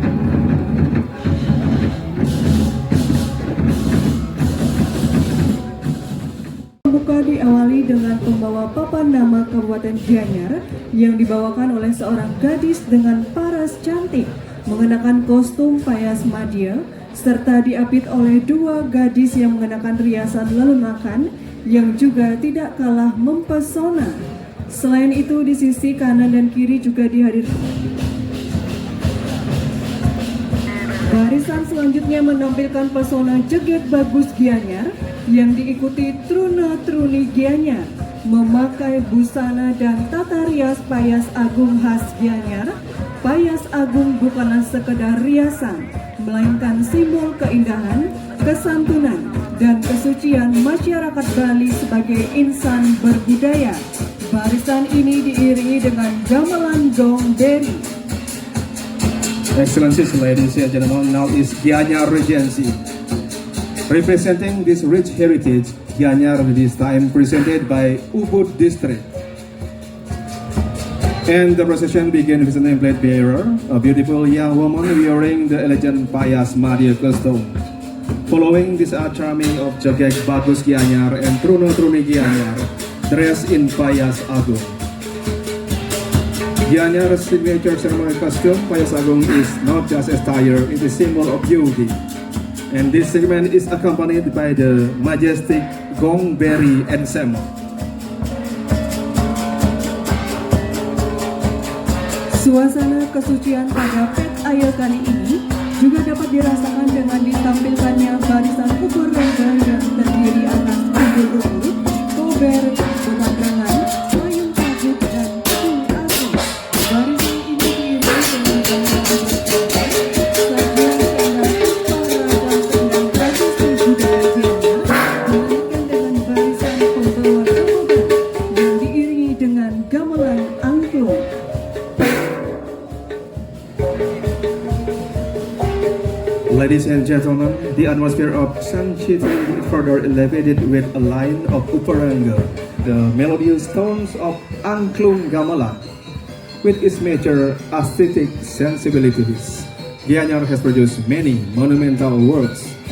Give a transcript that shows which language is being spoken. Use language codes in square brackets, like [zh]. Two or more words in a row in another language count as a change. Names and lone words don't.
[id] Pembuka diawali dengan pembawa papan nama Kabupaten Gianyar yang dibawakan oleh seorang gadis dengan paras cantik mengenakan kostum payas madya serta diapit oleh dua gadis yang mengenakan riasan lelunakan yang juga tidak kalah mempesona. Selain itu di sisi kanan dan kiri juga dihadirkan. Barisan selanjutnya menampilkan pesona Jeget Bagus Gianyar yang diikuti truna-truni Gianyar memakai busana dan tata rias payas agung khas Gianyar. Payas agung bukanlah sekedar riasan, melainkan simbol keindahan, kesantunan, dan kesucian masyarakat Bali sebagai insan berbudaya. Barisan ini diiringi dengan gamelan gong beri. [en] Excellencies, ladies and gentlemen, now is Gianyar Regency. Representing this rich heritage, Gianyar this time presented by Ubud District. And the procession began with an plate bearer, a beautiful young woman wearing the elegant payas madya costume. Following this charming of Jeget Bagus Gianyar and Truna-truni Gianyar, dressed in payas agung. Gianyar's signature ceremony costume, payas agung, is not just attire; it is symbol of beauty. And this segment is accompanied by the majestic gong beri ensemble. [id] Suasana kesucian pada Pet Ayel kali ini juga dapat dirasakan dengan ditampilkannya barisan ukur renggang yang terdiri atas ukur-ukur, kober, pemandrangan, payung tajuk, dan kul agung. Barisan ini diiringi dengan sajian sandang para dansar dan tradisi budaya Gianyar, dilanjutkan dengan barisan pembawa kober yang diiringi dengan gamelan angklung. [en] Ladies and gentlemen, the atmosphere of Sanchitri is further elevated with a line of Uparanga, the melodious tones of Angklung Gamelan. With its major aesthetic sensibilities, Gianyar has produced many monumental works.